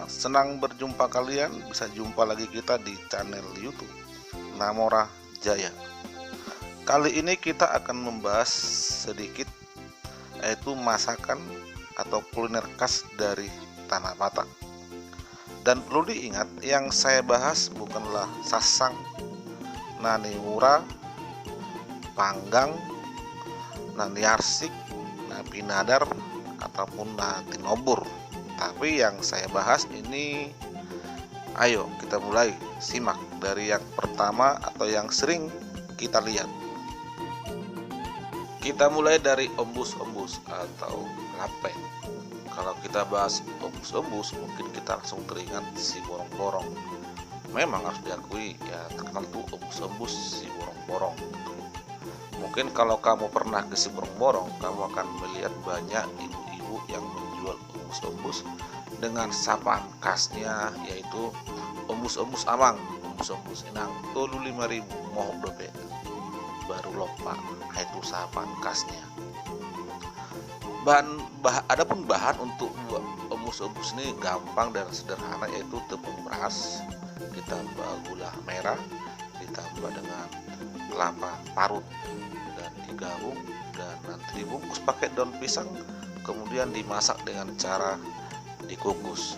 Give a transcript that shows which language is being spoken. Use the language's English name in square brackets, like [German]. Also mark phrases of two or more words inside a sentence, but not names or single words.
[Indonesian] Senang berjumpa kalian. Bisa jumpa lagi kita di channel YouTube Namora Jaya. Kali ini kita akan membahas sedikit, yaitu masakan atau kuliner khas dari Tanah Batak. Dan perlu diingat, yang saya bahas bukanlah sasang, nani mura, panggang, nani arsik, nabi nadar, ataupun nati nobur. Tapi yang saya bahas ini, ayo kita mulai simak dari yang pertama atau yang sering kita lihat. Kita mulai dari ombus-ombus atau lape. Kalau kita bahas ombus-ombus, mungkin kita langsung teringat si borong-borong. Memang harus diakui, ya terkenal tuh ombus-ombus si borong-borong. Mungkin kalau kamu pernah ke si borong-borong, kamu akan melihat banyak ibu-ibu yang menjual ombus-ombus dengan sapaan khasnya, yaitu [Batak Toba] ombus-ombus amang, ombus-ombus inang, tolu 5.000 mohon dobe baru lopa. [Indonesian] Itu sapaan khasnya. Adapun bahan untuk buat ombus-ombus ini gampang dan sederhana, yaitu tepung beras ditambah gula merah ditambah dengan kelapa parut dan digabung, dan nanti dibungkus pakai daun pisang, kemudian dimasak dengan cara dikukus.